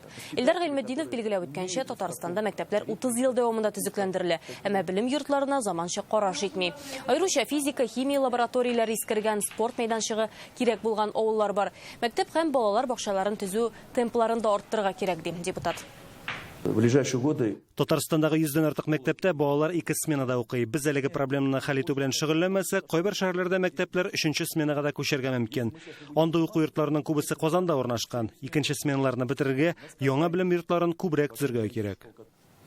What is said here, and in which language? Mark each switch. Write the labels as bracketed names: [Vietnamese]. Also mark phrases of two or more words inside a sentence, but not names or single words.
[Tatar] Илдар Гыйльметдинов билгеләп үткәнчә, Татарстанда мәктәпләр 30 ел дәвамында төзекләндерелә, әмма белем йортларына заманча караш итми. Аеруча физика, химия лабораторияләре искергән, спорт мәйданчыгы кирәк булган авыллар бар. Мәктәп һәм балалар бакчаларын төзү темпларында арттырырга кирәк ди депутат. [Russian] В ближайшие годы [Tatar] Татарстандагы 100дән артык мәктәптә балалар 2 сменада укый. Без әлеге проблеманы хәл итү белән шөгыльләнмәсәк, кайбер шәһәрләрдә мәктәпләр 3нче сменага да күчәргә мөмкин. Андый уку йортларының күбесе Казанда урнашкан. 2нче сменаларны бетерергә яңа белем йортларын күбрәк төзергә кирәк.